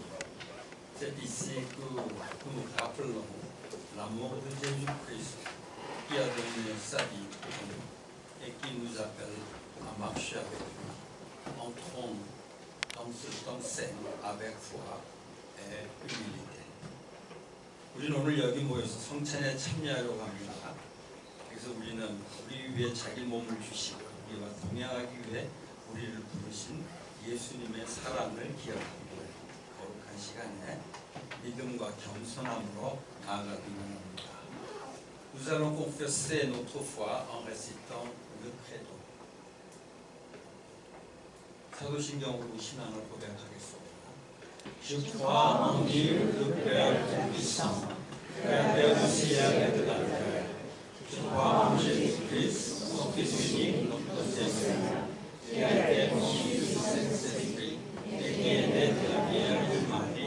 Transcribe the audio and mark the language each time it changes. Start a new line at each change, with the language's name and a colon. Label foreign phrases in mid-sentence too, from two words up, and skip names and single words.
French: C'est ici que nous rappelons l'amour de Jésus-Christ qui a donné sa vie pour nous et qui nous appelle à marcher avec lui. Entrons dans ce temps saint avec foi et humilité.
Korean: 우리는 오늘 여기 모여서 성찬에 참여하려고 합니다. 그래서 우리는 우리 위해 자기 몸을 주시고 우리와 동행하기 위해 우리를 부르신 예수님의 사랑을 기억하고 거룩한 시간에 믿음과 겸손함으로 나아가기 원합니다.
French: Nous allons confesser notre foi en récitant le credo.
Korean: 사도신경으로 신앙을 고백하겠습니다.
French: Je crois en Dieu, le Père Tout-Puissant, Créateur du ciel et de la terre. Je crois en Jésus-Christ, son Fils unique, notre Seigneur, qui a été conçu du Saint-Esprit et qui est né de la Vierge Marie.